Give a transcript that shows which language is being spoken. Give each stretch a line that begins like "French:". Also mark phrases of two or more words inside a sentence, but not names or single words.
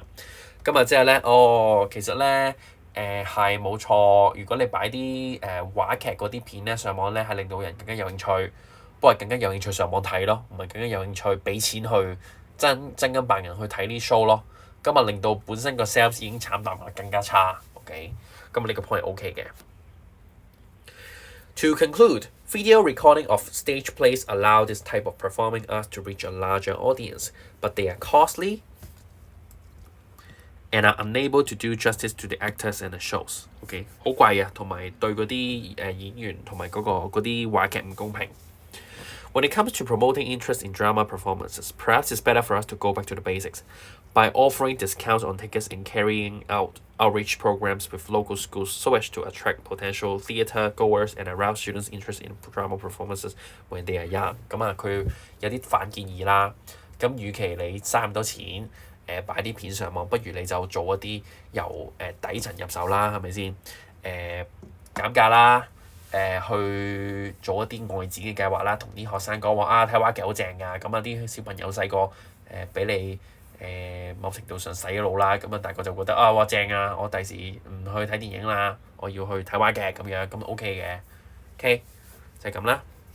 Cantonese: 咁啊，即係咧，其實咧，係冇錯。如果你擺啲話劇嗰啲片咧上網咧，係令到人更加有興趣，不過更加有興趣上網睇咯，唔係更加有興趣俾錢去真金白銀去睇呢 show 咯。咁啊，令到本身個 sales 已經慘淡啦，更加差。OK， 咁呢個 point 係 OK 嘅。
English: To conclude, video recording of stage plays allow this type of performing arts to reach a larger audience, but they are costly and are unable to do justice to the actors and the shows.
Cantonese: OK， 好貴啊，同埋對嗰啲演員同埋嗰啲話劇唔公平。
English: When it comes to promoting interest in drama performances, perhaps it's better for us to go back to the basics by offering discounts on tickets and carrying out outreach programs with local schools so as to attract potential theatre goers and arouse students' interest in drama performances when they are young.
Cantonese: 咁啊，佢有啲反建議啦。咁與其你嘥咁多錢，擺啲片上網，不如你就做一啲由底層入手啦，係咪先？減價啦。去做一啲外展嘅計劃啦，同啲學生講話睇話劇好正㗎，咁啊啲小朋友細個俾你某程度上洗腦啦，咁啊大個就覺得哇正啊，我第時唔去睇電影啦，我要去睇話劇咁樣，咁 OK 嘅 ，OK 就係咁啦。